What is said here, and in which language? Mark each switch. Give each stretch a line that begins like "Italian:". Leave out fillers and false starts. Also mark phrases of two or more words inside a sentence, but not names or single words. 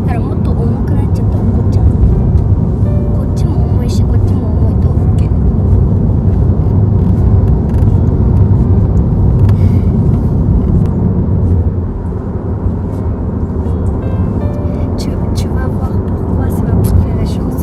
Japanese: だからもっと重くなっちゃったら怒っちゃう。こっちも重いし、こっちも重いと OK。
French: Tu vas voir pourquoi c'est ma préférée chose.